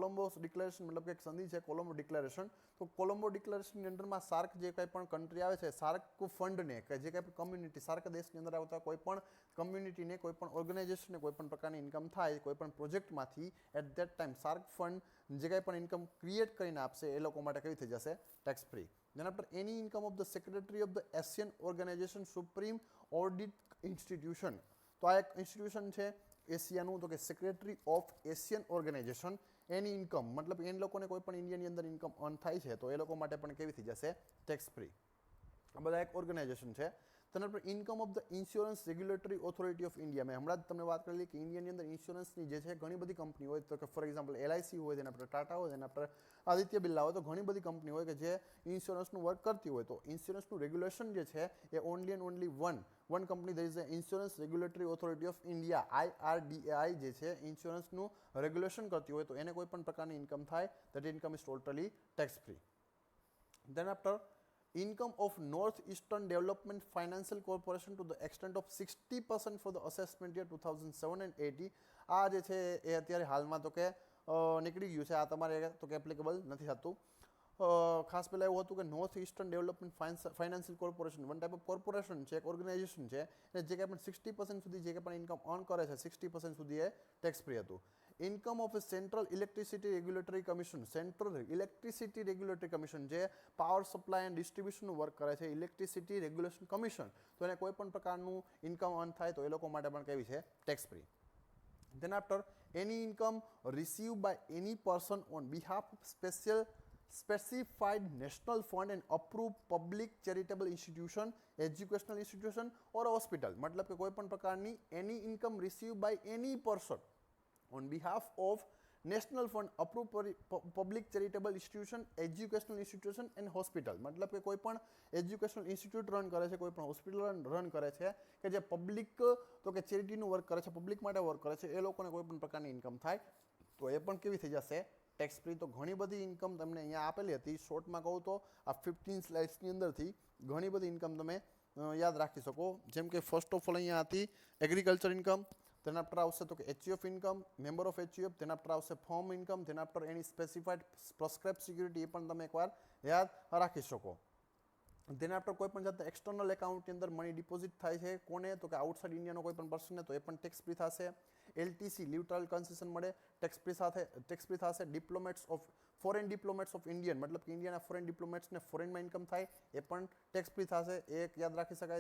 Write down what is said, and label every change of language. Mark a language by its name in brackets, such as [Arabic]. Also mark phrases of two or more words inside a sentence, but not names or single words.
[Gujarati] मतलब કે એક સંધિ છે કોલંબો ડિક્લેરેશન તો કોલંબો ડિક્લેરેશનની અંડરમાં સાર્ક જે કંઈ પણ કન્ટ્રી આવે છે સાર્ક ફંડને કે જે કંઈ પણ કમ્યુનિટી સાર્ક દેશની અંદર આવતા કોઈ પણ કમ્યુનિટીને કોઈ પણ ઓર્ગેનાઇઝેશનને કોઈ પણ પ્રકારની ઇન્કમ થાય કોઈ પણ પ્રોજેક્ટમાંથી [English] at that time [Gujarati] સાર્ક ફંડ જે કંઈ પણ [English] income create [Gujarati] કરીને આપશે એ લોકો માટે કેવી થઈ જશે [English] tax free. Then after any income of the secretary of the Asian Organization Supreme Audit Institution [Gujarati] તો આ એક ઇન્સ્ટિટ્યુશન છે એશિયાનું તો કે [English] secretary of Asian organization [Gujarati] એની ઇન્કમ મતલબ એ લોકોને કોઈ પણ ઇન્ડિયાની અંદર [English] income earn [Gujarati] થાય છે તો એ લોકો માટે પણ કેવી થઈ જશે [English] tax free. [Gujarati] આ બધા એક ઓર્ગેનાઇઝેશન છે. તેના પર [English] income of the Insurance Regulatory Authority of India [Gujarati] મેં હમણાં જ તમને વાત કરેલી કે ઇન્ડિયાની અંદર ઇન્સ્યોરન્સની જે છે ઘણી બધી કંપની હોય તો કે [English] for example [Gujarati] LIC હોય તેના પર ટાટા હોય તેના પર આદિત્ય બિરલા હોય તો ઘણી બધી કંપની હોય કે જે ઇન્સ્યોરન્સનું વર્ક કરતી હોય તો ઇન્સ્યોરન્સનું રેગ્યુલેશન જે છે એ [English] only and only one company there is the Insurance Regulatory Authority of India [Gujarati] IRDAI જે છે ઇન્સ્યોરન્સનું રેગ્યુલેશન કરતી હોય તો એને કોઈ પણ પ્રકારની ઇન્કમ થાય [English] that income is totally tax free. Then after income of North Eastern Development Financial Corporation to the extent of 60% for the assessment year 2007 and 80 [Gujarati] આ જે છે એ અત્યારે હાલમાં તો કે નીકળી ગયું છે આ તમારે તો કે એપ્લિકેબલ નથી થતું. ખાસ પહેલાં એવું હતું કે નોર્થ ઇસ્ટર્ન ડેવલપમેન્ટ ફાઇનાન્શિયલ કોર્પોરેશન [English] one type of corporation [Gujarati] છે એક ઓર્ગેનાઇઝેશન છે અને જે કંઈ પણ 60% સુધી જે કંઈ પણ [English] income earn [Gujarati] કરે છે 60% સુધી એ [English] tax free [Gujarati] હતું. [English] income of Central Electricity Regulatory Commission [Gujarati] સેન્ટ્રલ ઇલેક્ટ્રિસિટી રેગ્યુલેટરી કમિશન જે [English] power supply and distribution [Gujarati] વર્ક કરે છે [English] electricity regulation commission [Gujarati] તો એને કોઈ પણ પ્રકારનું [English] income earn [Gujarati] થાય તો એ લોકો માટે પણ કેવી છે [English] tax free. Then after any income received by any person on behalf of specified national fund and approved public charitable institution, educational institution or [Gujarati] hospital मतलब કે કોઈ પણ પ્રકારની [English] any income received by any person on behalf of national fund approved public charitable institution, educational institution and hospital [Gujarati] मतलब કે કોઈ પણ [English] educational institute [Gujarati] રન કરે છે કોઈ પણ હોસ્પિટલ રન કરે છે કે જે પબ્લિક તો કે ચેરિટીનું વર્ક કરે છે પબ્લિક માટે વર્ક કરે છે એ લોકોને કોઈ પણ પ્રકારની ઇન્કમ થાય તો એ પણ કેવી થઈ જશે [English] tax free. [Gujarati] તો ઘણી બધી ઇન્કમ તમને અહીંયા આપેલી હતી શોર્ટમાં કહું તો આ 15 સ્લાઇડ્સની અંદરથી ઘણી બધી ઇન્કમ તમે યાદ રાખી શકો. જેમ કે [English] first of all [Gujarati] અહીંયા હતી [English] agriculture income, then after [Gujarati] આવશે તો કે [English] HUF income, member of HUF, then after [Gujarati] આવશે [English] firm income, then after any specified prescribed security, [Gujarati] એ પણ તમે એકવાર યાદ રાખી શકો. [English] then after [Gujarati] કોઈ પણ જાતના એક્સટર્નલ એકાઉન્ટની અંદર [English] money deposit [Gujarati] થાય છે કોને, તો કે આઉટસાઇડ ઇન્ડિયાનો કોઈ પણ પર્સનને, તો એ પણ [English] tax free [Gujarati] થશે. LTC [English] leave trial concession [Gujarati] મળે [English] tax free [Gujarati] થશે. [English] foreign diplomats of Indian, [Gujarati] મતલબ કે ઇન્ડિયાના [English] foreign diplomats [Gujarati] ફોરેનમાં ઇન્કમ થાય એ પણ [English] tax free [Gujarati] થશે, એ એક યાદ રાખી શકાય.